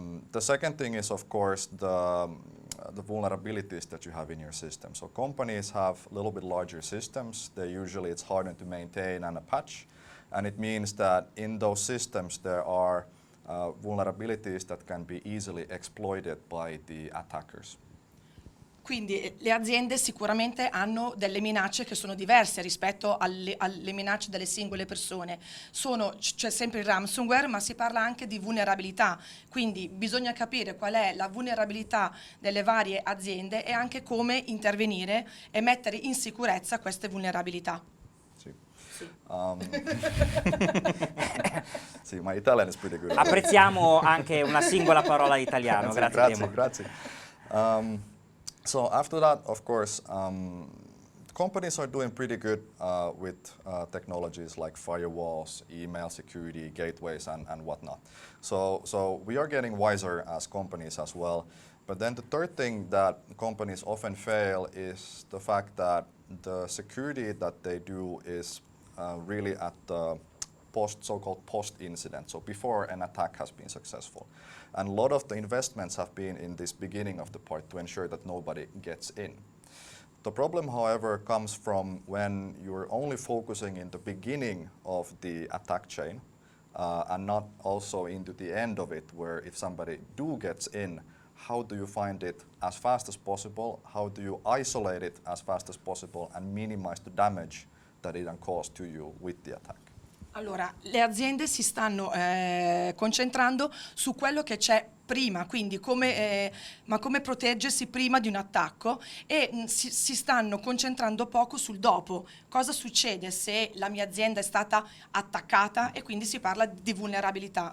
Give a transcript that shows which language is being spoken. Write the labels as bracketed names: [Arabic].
[English] The second thing is, of course, the vulnerabilities that you have in your system. So companies have a little bit larger systems. It's harder to maintain and patch, and it means that in those systems there are vulnerabilities that can be easily exploited by the attackers. [Italian] Quindi le aziende sicuramente hanno delle minacce che sono diverse rispetto alle minacce delle singole persone. C'è sempre il ransomware, ma si parla anche di vulnerabilità, quindi bisogna capire qual è la vulnerabilità delle varie aziende e anche come intervenire e mettere in sicurezza queste vulnerabilità. Sì, [English] my Italian is pretty good. [Italian] Apprezziamo anche una singola parola italiano, grazie Temu. Grazie. [English] So after that, of course, companies are doing pretty good with technologies like firewalls, email security, gateways, and whatnot. So we are getting wiser as companies as well. But then the third thing that companies often fail is the fact that the security that they do is really at the so-called post-incident, so before an attack has been successful. And a lot of the investments have been in this beginning of the part to ensure that nobody gets in. The problem, however, comes from when you're only focusing in the beginning of the attack chain and not also into the end of it, where if somebody gets in, how do you find it as fast as possible? How do you isolate it as fast as possible and minimize the damage that it can cause to you with the attack? [Italian] Allora, le aziende si stanno concentrando su quello che c'è prima, quindi come proteggersi prima di un attacco e si stanno concentrando poco sul dopo. Cosa succede se la mia azienda è stata attaccata e quindi si parla di vulnerabilità.